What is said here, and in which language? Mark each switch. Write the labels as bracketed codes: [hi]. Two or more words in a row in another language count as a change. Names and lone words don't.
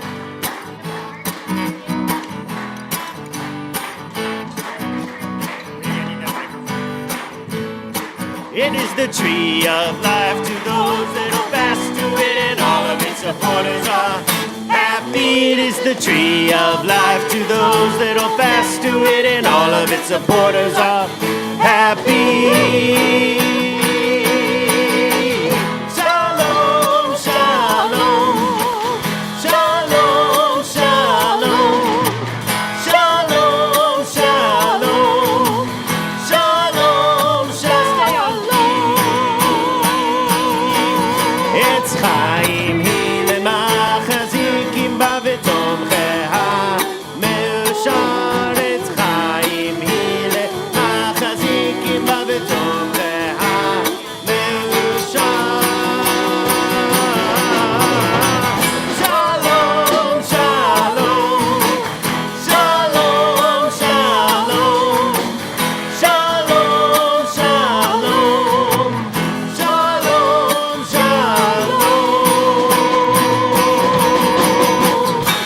[en] It is the tree of life to those that hold fast to it, and all of its supporters are happy. It is the tree of life to those that hold fast to it, and all of its supporters are happy. [he] שלום, שלום, שלום, שלום, שלום, שלום, שלום, שלום. עץ חיים היא למחזיקים בה ותומכיה מאושר. עץ חיים היא למחזיקים בה ותומכיה מאושר. שלום, שלום, שלום, שלום, שלום, שלום, שלום, שלום.